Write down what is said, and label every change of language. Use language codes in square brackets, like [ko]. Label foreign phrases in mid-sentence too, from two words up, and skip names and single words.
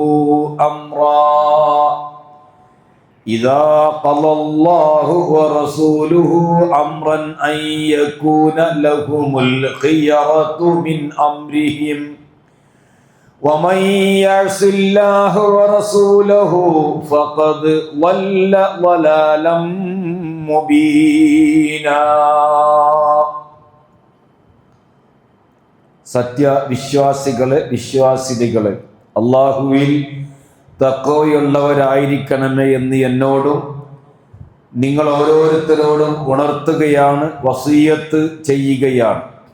[ar] أمرا أن يكون لهم الخيرة من أمرهم ومن يعص الله ورسوله فقد ضل ضلالا مبينا. [ml] വിശ്വാസികളെ അല്ലാഹുവിൽ തഖ്വയുള്ളവരായിരിക്കണമേ എന്ന് എന്നോടും നിങ്ങൾ ഓരോരുത്തരോടും ഉണർത്തുകയാണ്, വസിയ്യത്ത് ചെയ്യുകയാണ്.